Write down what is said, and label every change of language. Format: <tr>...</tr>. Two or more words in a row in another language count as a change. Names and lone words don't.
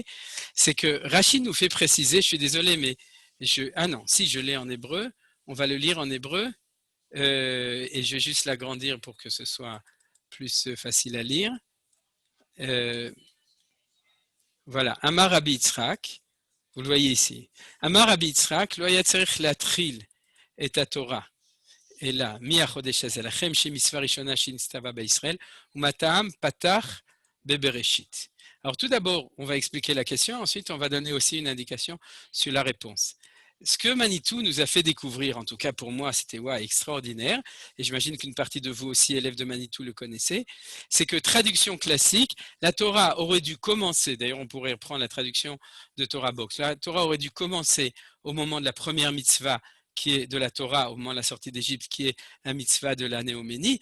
<fr>C'est que Rashi nous fait préciser, je suis désolé, mais je l'ai en hébreu, on va le lire en hébreu et je vais juste l'agrandir pour que ce soit plus facile à lire. Voilà,</fr> <he>אמר רבי יצחק,</he> <fr>vous le voyez ici.</fr> <he>אמר רבי יצחק, לא היה צריך להתחיל את התורה, אלא מהחודש הזה לכם, שמצווה ראשונה שנצטווה בישראל, ומטעם פתח בבראשית.</he> <fr>Alors tout d'abord, on va expliquer la question, ensuite on va donner aussi une indication sur la réponse. Ce que Manitou nous a fait découvrir, en tout cas pour moi, c'était extraordinaire, et j'imagine qu'une partie de vous aussi, élèves de Manitou, le connaissez, c'est que traduction classique, la Torah aurait dû commencer, d'ailleurs on pourrait reprendre la traduction de Torah Box, la Torah aurait dû commencer au moment de la première mitzvah, qui est de la Torah, au moment de la sortie d'Égypte, qui est un mitzvah de la Néoménie.</fr>